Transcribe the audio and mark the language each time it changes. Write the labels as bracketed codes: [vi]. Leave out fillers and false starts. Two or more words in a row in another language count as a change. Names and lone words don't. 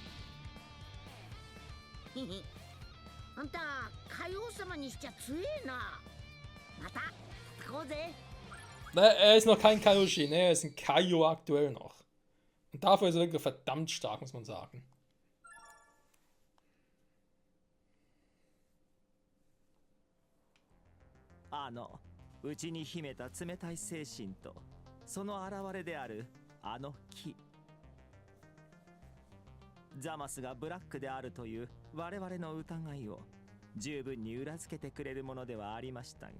[ja] あんた海王様にしちゃ強えな。また行こうぜ。 [de] Ne, er ist noch kein Kaioshin, ne? Er ist ein Kaio aktuell noch. Und dafür ist er wirklich verdammt stark, muss man sagen. [ja] うちに秘めた冷たい精神とその現れであるあの木。ザマスがブラックであるという我々の疑いを十分に裏付けてくれるものではありましたが、